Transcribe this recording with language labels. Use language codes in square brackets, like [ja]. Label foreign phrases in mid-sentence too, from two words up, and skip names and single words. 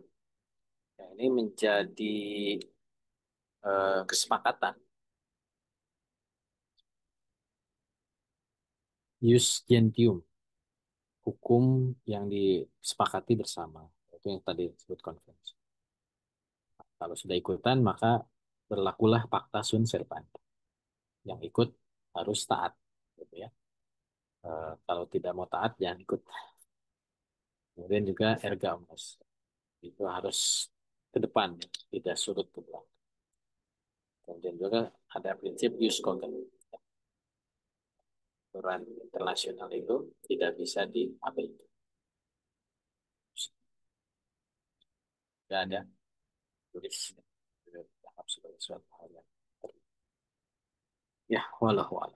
[id] Ya, ini menjadi kesepakatan [la] jus gentium, [id] hukum yang disepakati bersama. Itu yang tadi disebut konvensi. Kalau sudah ikutan, maka berlakulah [la] pacta sunt servanda. [id] Yang ikut harus taat, gitu ya. Kalau tidak mau taat, jangan ikut. Kemudian juga [la] erga omnes. [id] Itu harus ke depan, ya. Tidak surut ke belakang. Kemudian juga ada prinsip [la] jus cogens. [id] Aturan internasional itu tidak bisa diabaikan. Tidak ada tulis dianggap sebagai suatu hal yang ya walau alam.